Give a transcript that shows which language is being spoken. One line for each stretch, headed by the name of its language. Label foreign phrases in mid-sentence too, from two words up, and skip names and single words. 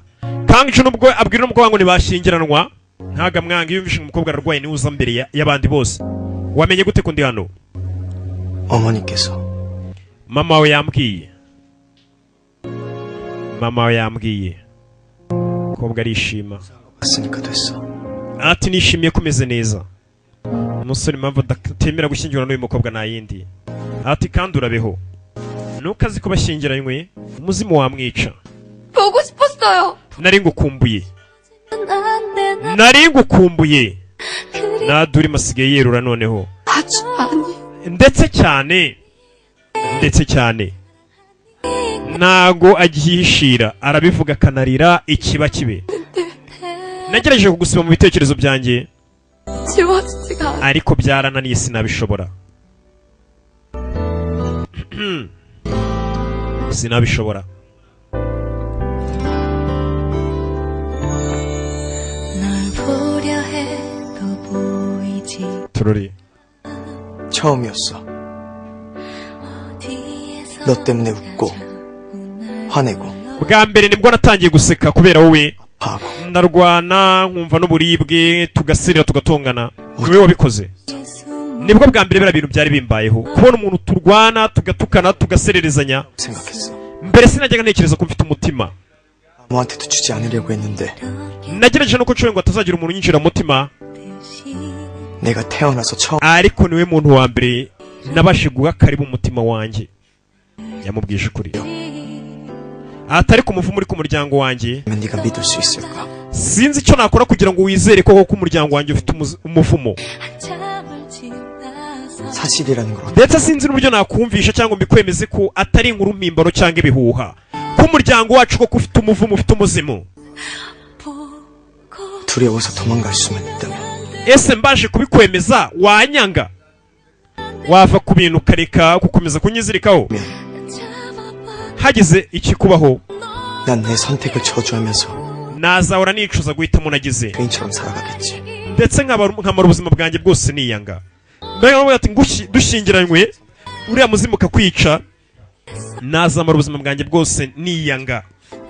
Kinyarwanda: Kang Jo nubwo abwira n'umukobwa ngo ntibashyingiranwa ntago amwanga. Iyo yumvise umukobwa ararwaye niwe uza mbere y'abandi bose. Wamenye gute ko ndi hano?
Korean: 어머니께서.
Kinyarwanda: Mama we yambwiye. Mama we yambwiye. Kobwa arishima.
Korean: 왔으니까 됐어.
Kinyarwanda: Ati nishimiye kumeze neza. Umusore impamvu atemera gushyingirana n'uyu mukobwa nta yindi. Ati kandi urabeho. Nuko azi ko bashyingiranywe umuzimu wamwica.
Korean: 보고 싶었어요.
Kinyarwanda: Nari ngukumbuye. Nari ngukumbuye. Naduri masigaye yerura noneho.
Korean: 아주 많이.
Kinyarwanda: Ndetse cyane ntago agihishira arabivuga akanarira ikiba kibe. Nagerageje kugusiba mu bitekerezo byanjye
Korean: 지워지지가 않아.
Kinyarwanda: ariko byarananiye sinabishobora. Sinabishobora. Turori
Korean: 처음이었어. 너 때문에 웃고 화내고
Kinyarwanda: bwa mbere nibwo natangiye guseka kubera wowe.
Korean: 하고
Kinyarwanda: Ndarwana nkumva n'uburibwe tugasirira tugatongana. Niwe wabikoze. Nibwo bwa mbere bira bintu byari bimbayeho kubona umuntu turwana tugatukana tugasererezanya.
Korean: 생각했어.
Kinyarwanda: Mbere sinajyaga ntekereza ko mfite umutima.
Korean: 아무한테도 주지 않으려고 했는데
Kinyarwanda: Nagerageje no kucyo ngo atazagira umuntu unyinjira mutima.
Korean: 내가 태어나서 처음
Kinyarwanda: Ariko niwe muntu wa mbere nabashe guha karibu umutima wanjye. Yamubwije ukuri. Atari kumuvumo muri ku muryango wanjye.
Korean: 네가 믿을 수 있을까?
Kinyarwanda: Sinzi icyo nakora kugira ngo wizere ko koko umuryango wanjye ufite umuvumo.
Korean: 사실이라는 걸
Kinyarwanda: Ndetse sinzi n'uburyo nakumvisha cyangwa mbikwemeze ko atari inkuru mpimbano cyangwa ibihuha. Ko umuryango wacu koko ufite umuvumo ufite umuzimu.
Korean: 두려워서 도망갈 수만 있다면
Kinyarwanda: Ese mbaje kubikwemeza wanyanga? Wava ku bintu kareka gukomeza kunyizirikaho. Hagize ikikubaho
Korean: 난 내 선택을 저주하면서
Kinyarwanda: nazahora nicuza guhitamo nagize.
Korean: 개인처럼 살아가겠지.
Kinyarwanda: Ndetse nkamara ubuzima bwanjye bwose niyanga. Mbega ati dushyingiranywe uriya muzimu ukakwica nazamara ubuzima bwanjye bwose niyanga.